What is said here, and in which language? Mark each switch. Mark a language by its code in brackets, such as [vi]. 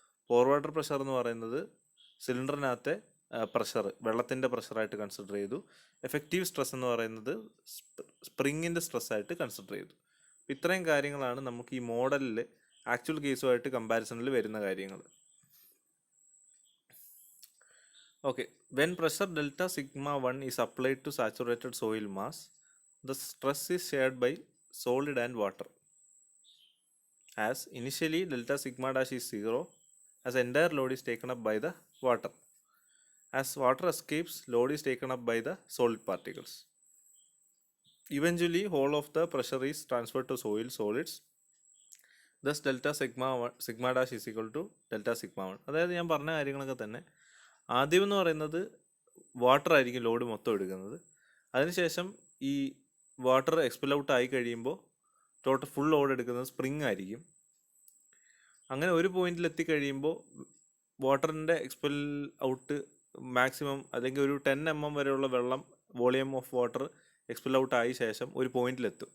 [ml] പോർ water pressure എന്ന് പറയുന്നത് സിലിണ്ടറിനകത്തെ pressure, വെള്ളത്തിൻ്റെ പ്രഷറായിട്ട് കൺസിഡർ ചെയ്തു. എഫക്റ്റീവ് സ്ട്രെസ് എന്ന് പറയുന്നത് സ്പ്രിങ്ങിൻ്റെ സ്ട്രെസ്സായിട്ട് കൺസിഡർ ചെയ്തു. ഇത്രയും കാര്യങ്ങളാണ് നമുക്ക് ഈ മോഡലിൽ ആക്ച്വൽ കേസുമായിട്ട് കമ്പാരിസണിൽ വരുന്ന കാര്യങ്ങൾ. [en] Okay, when pressure delta sigma 1 is applied to saturated soil mass, the stress is shared by solid and water. As initially delta sigma dash is 0, as entire load is taken up by the water. As water escapes, load is taken up by the solid particles. Eventually, whole of the pressure is transferred to soil solids. Thus, delta sigma dash is equal to delta sigma 1. [ml] അതായത് ഞാൻ പറഞ്ഞ കാര്യങ്ങളൊക്കെ തന്നെ ആദ്യം എന്ന് പറയുന്നത് water ആയിരിക്കും load മൊത്തം എടുക്കുന്നത്. അതിനുശേഷം ഈ വാട്ടർ എക്സ്പെൽ ഔട്ട് ആയി കഴിയുമ്പോൾ ടോട്ടൽ ഫുൾ ലോഡ് എടുക്കുന്നത് സ്പ്രിങ് ആയിരിക്കും. അങ്ങനെ ഒരു പോയിന്റിൽ എത്തിക്കഴിയുമ്പോൾ വാട്ടറിൻ്റെ എക്സ്പെൽ ഔട്ട് മാക്സിമം അല്ലെങ്കിൽ ഒരു 10 mm വരെയുള്ള വെള്ളം volume of water expel out ആയ ശേഷം ഒരു പോയിന്റിലെത്തും.